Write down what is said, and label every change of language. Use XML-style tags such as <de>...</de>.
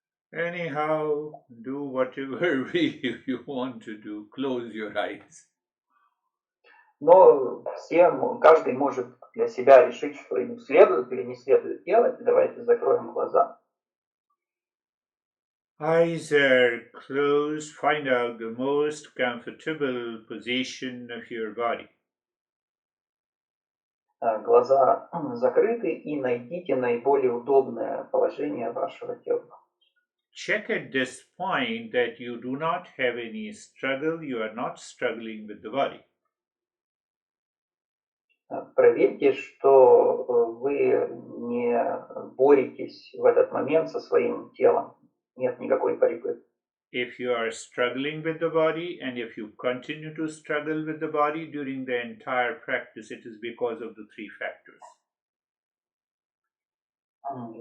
<en>Anyhow, do whatever you want to do. Close your eyes.</en> <ru>Но каждый может для себя решить, что ему следует или не следует делать. Давайте закроем глаза.</ru> <en>Eyes are closed. Find out the most comfortable position of your body.</en> <ru>Глаза закрыты и найдите наиболее удобное положение вашего тела.</ru> <en>Check at this point that you do not have any struggle. You are not struggling with the body.</en> <ru>Проверьте, что вы не боретесь в этот момент со своим телом. Нет никакой борьбы.</ru> <en>If you are struggling with the body and if you continue to struggle with the body during the entire practice, it is because of the 3 factors.</en>